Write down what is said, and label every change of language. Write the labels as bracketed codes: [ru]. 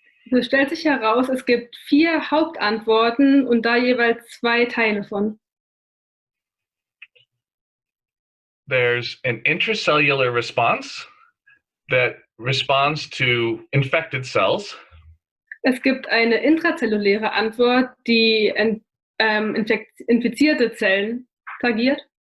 [de] Es stellt sich heraus, es gibt 4 Hauptantworten und da jeweils 2 Teile von. [en] There's an intracellular response that responds to infected cells. [de] Es gibt eine intrazelluläre Antwort, die infizierte Zellen tagiert.